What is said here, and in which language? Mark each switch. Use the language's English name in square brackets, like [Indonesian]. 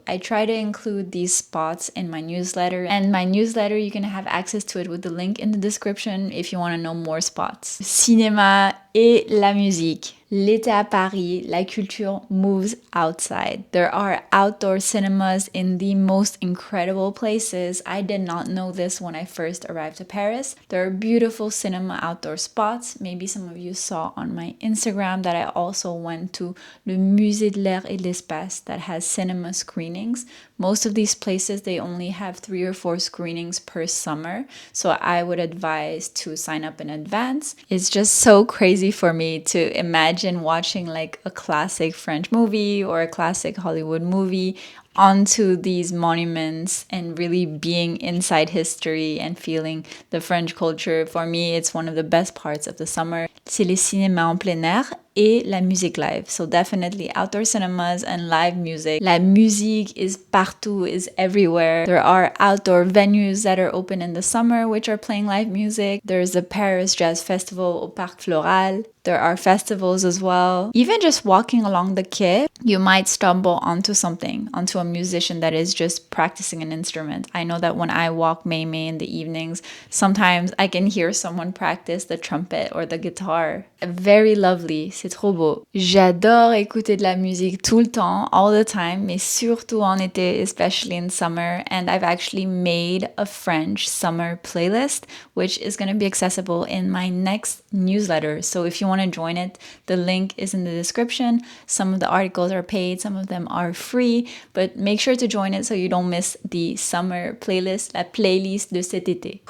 [English] I try to include these spots in my newsletter, and my newsletter, you can have access to it with the link in the description if you want to know more spots. [French] Cinéma et la musique. L'été à Paris, la culture moves outside. [English] There are outdoor cinemas in the most incredible places. I did not know this when I first arrived to Paris. There are beautiful cinema outdoor spots. Maybe some of you saw on my Instagram that I also went to le Musée de l'Air et de l'Espace that has cinema screenings. Most of these places, they only have 3 or 4 screenings per summer. So I would advise to sign up in advance. It's just so crazy for me to imagine watching like a classic French movie or a classic Hollywood movie onto these monuments and really being inside history and feeling the French culture. For me, it's one of the best parts of the summer. [French] C'est le cinéma en plein air et la musique live. [English] So definitely outdoor cinemas and live music. La musique is partout, is everywhere. There are outdoor venues that are open in the summer which are playing live music. There's the Paris Jazz Festival au Parc Floral. There are festivals as well. Even just walking along the quai, you might stumble onto something, onto a musician that is just practicing an instrument. I know that when I walk Meimei in the evenings, sometimes I can hear someone practice the trumpet or the guitar. [French] Very lovely, c'est trop beau. J'adore écouter de la musique tout le temps, all the time, mais surtout en été, especially in summer. [English] And I've actually made a French summer playlist, which is going to be accessible in my next newsletter. So if you want to join it, the link is in the description. Some of the articles are paid, some of them are free, but make sure to join it so you don't miss the summer playlist, la playlist de cet été.